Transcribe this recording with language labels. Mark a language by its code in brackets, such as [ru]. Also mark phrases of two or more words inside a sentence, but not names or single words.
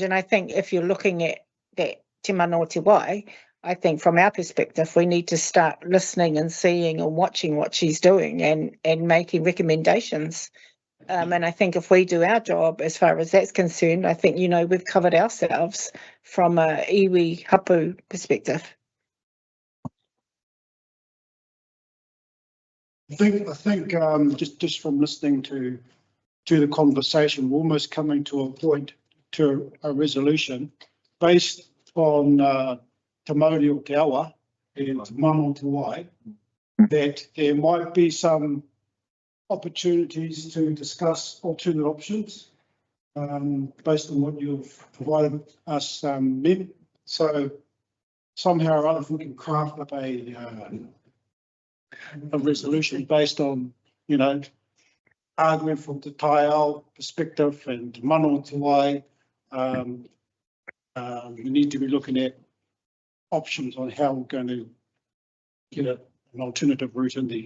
[en] And I think if you're looking at that Te Mana o Te Wai, I think from our perspective, we need to start listening and seeing and watching what she's doing and making recommendations. And I think if we do our job as far as that's concerned, I think, you know, we've covered ourselves from a [mi] iwi hapu [en] perspective. I think just from listening to the conversation, we're almost coming to a point, to a resolution based on [mi] Te Māori o Te Awa [en] and Te Mana o Te Wai, that there might be some opportunities to discuss alternate options based on what you've provided us, Mem. So somehow or other, if we can craft up a resolution based on, you know, argument from the Taiao perspective and Mana o Te Wai, we need to be looking at options on how we're going to get an alternative route in the.